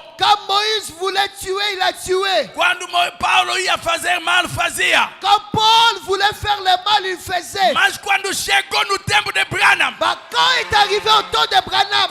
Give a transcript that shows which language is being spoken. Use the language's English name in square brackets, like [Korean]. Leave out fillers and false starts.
[French] Quand Moïse voulait tuer, il a tué. [Portuguese] Quando Paulo ia fazer mal, fazia. [French] Quand Paul voulait faire le mal, il faisait. [Portuguese] Mas quando chegou no tempo de Branham, [French] Bah, quand il est arrivé au temps de Branham,